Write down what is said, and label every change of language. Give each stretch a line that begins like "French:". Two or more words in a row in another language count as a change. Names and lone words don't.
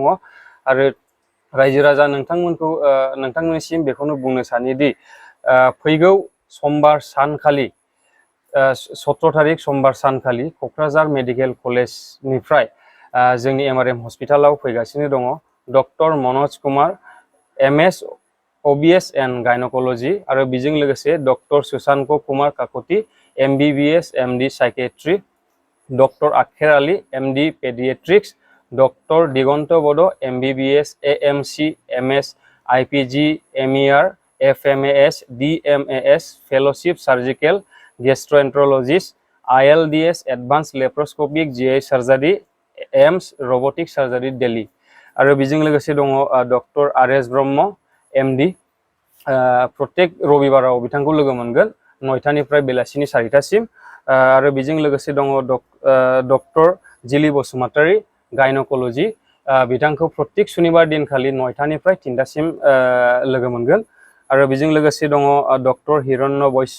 Bodo: आरो रायजो राजा नोंथांमोननिसिम बेखौनो बुंनो सानोदि फैगौ समबार सानखालि 17 तारिख समबार सानखालि क'क्राझार मेडिकेल कलेजनिफ्राय जोंनि एमआरएम हस्पिटालाव फैगासिनो दङ डक्टर मनोज कुमार
English: MS OBS and Gynaecology
Bodo: आरो बेजों लोगोसे डक्टर शशांक कुमार काकति
English: MBBS MD Psychiatry,
Bodo: डक्टर आखेर आली
English: MD Paediatrics,
Bodo: डक्टर दिगन्त बड
English: MBBS AMC MS IPG MER FMAS DMAS Fellowship Surgical Gastroenterologist ILDS Advance Laparoscopic GI Surgery AIIMS Robotic Surgery Delhi
Bodo: आरो बेजों लोगोसे दङ डक्टर RS ब्रह्म MD प्रत्येक रबिबाराव बिथांखौ लोगो मोनगोन 9टानिफ्राय बेलासिनि 4टासिम आरो बेजों लोगोसे दङ डक्टर जिलि बसुमतारी गायनोकल'जि बिथांखौ प्रत्येक सुनिबार दिनखालि 9टानिफ्राय 3टासिम लोगो मोनगोन आरो बेजों लोगोसे दङ डक्टर हिरण्य वैश्य